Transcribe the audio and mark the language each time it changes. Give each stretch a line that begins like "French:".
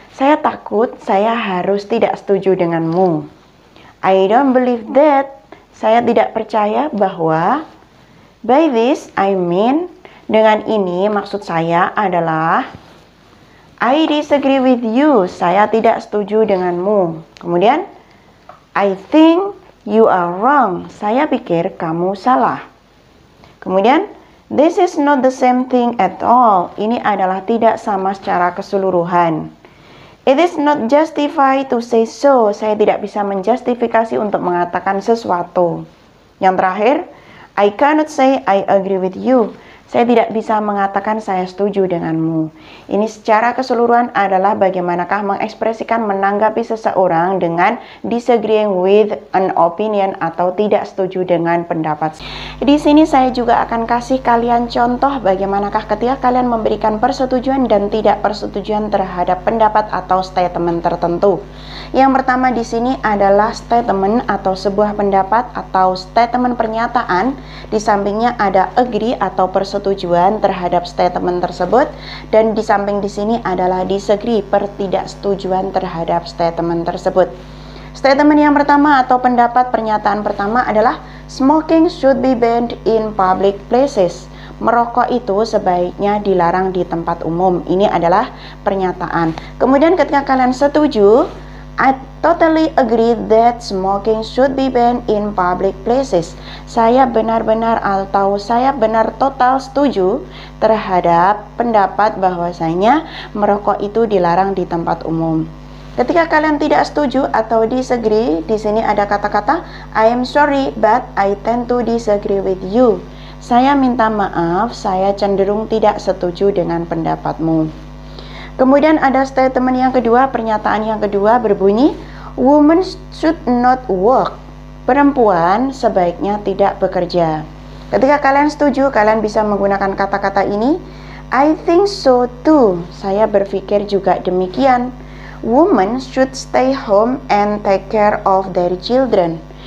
Indonesian: Saya takut saya harus tidak setuju denganmu.
English: I don't believe that.
Indonesian: Saya tidak percaya bahwa.
English: By this, I mean,
Indonesian: dengan ini maksud saya adalah
English: I disagree with you.
Indonesian: Saya tidak setuju denganmu. Kemudian,
English: I think you are wrong.
Indonesian: Saya pikir kamu salah. Kemudian,
English: this is not the same thing at all.
Indonesian: Ini adalah tidak sama secara keseluruhan.
English: It is not justified to say so.
Indonesian: Saya tidak bisa menjustifikasi untuk mengatakan sesuatu. Yang terakhir,
English: I cannot say I agree with you.
Indonesian: Saya tidak bisa mengatakan saya setuju denganmu. Ini secara keseluruhan adalah bagaimanakah mengekspresikan menanggapi seseorang dengan
English: disagreeing with an opinion
Indonesian: atau tidak setuju dengan pendapat. Di sini saya juga akan kasih kalian contoh bagaimanakah ketika kalian memberikan persetujuan dan tidak persetujuan terhadap pendapat atau statement tertentu. Yang pertama di sini adalah statement atau sebuah pendapat atau statement pernyataan. Di sampingnya ada agree atau persetujuan terhadap statement tersebut, dan di samping di sini adalah disagree, pertidaksetujuan terhadap statement tersebut. Statement yang pertama atau pendapat pernyataan pertama adalah
English: smoking should be banned in public places.
Indonesian: Merokok itu sebaiknya dilarang di tempat umum. Ini adalah pernyataan. Kemudian ketika kalian setuju,
English: I totally agree that smoking should be banned in public places.
Indonesian: Saya benar-benar atau saya benar total setuju terhadap pendapat bahwasanya merokok itu dilarang di tempat umum. Ketika kalian tidak setuju atau disagree, di sini ada kata-kata
English: I am sorry but I tend to disagree with you.
Indonesian: Saya minta maaf, saya cenderung tidak setuju dengan pendapatmu. Kemudian ada statement yang kedua, pernyataan yang kedua berbunyi,
English: women should not work.
Indonesian: Perempuan sebaiknya tidak bekerja. Ketika kalian setuju, kalian bisa menggunakan kata-kata ini.
English: I think so too.
Indonesian: Saya berpikir juga demikian.
English: Women should stay home and take care of their children.